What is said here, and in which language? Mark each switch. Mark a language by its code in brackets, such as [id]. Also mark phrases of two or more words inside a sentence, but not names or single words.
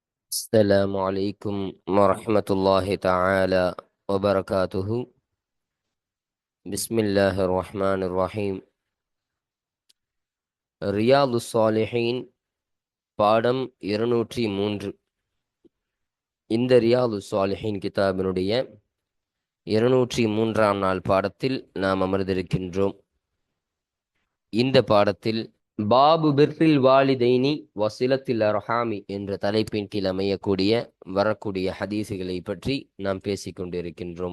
[ar] السلام عليكم ورحمة الله تعالى وبركاته. بسم الله الرحمن الرحيم. [ta] ரியாது சாலிஹீன் பாடம் 203. இந்த ரியாது சாலிஹீன் கிதாபினுடைய 203ஆம் நாள் பாடத்தில் நாம் அமர்ந்திருக்கின்றோம். இந்த பாடத்தில் [ar] باب بر الوالدين وصلة الأرحام [ta] என்ற தலைப்பின் கீழ் அமையக்கூடிய வரக்கூடிய ஹதீசுகளை பற்றி நாம் பேசிக் கொண்டிருக்கின்றோம்.